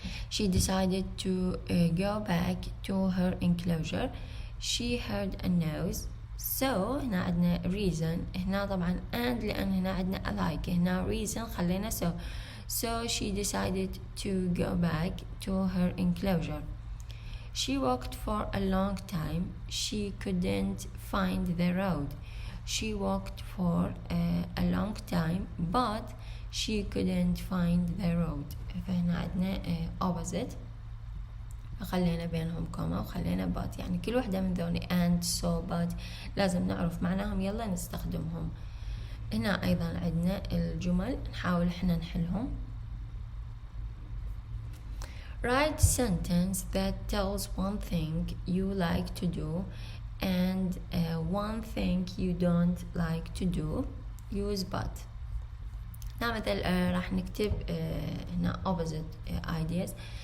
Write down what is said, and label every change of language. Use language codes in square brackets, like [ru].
[en] She decided to go back to her enclosure. She heard a noise. So [ar] هنا عندنا [en] reason. [ar] هنا طبعا and لأن هنا عندنا alike. [en] هنا reason خلينا so she decided to go back to her enclosure. She walked for a long time. She couldn't find the road. She walked for a long time but she couldn't find the road. [ar] فهنا عندنا opposite، خلينا بينهم كوما وخلينا but، يعني كل واحدة من ذولي [en] and so but [ar] لازم نعرف معناهم يلا نستخدمهم. هنا أيضا عندنا الجمل نحاول احنا نحلهم. [en] Write sentence that tells one thing you like to do and one thing you don't like to do. Use but. [ar] هنا مثل راح نكتب هنا [en] opposite ideas.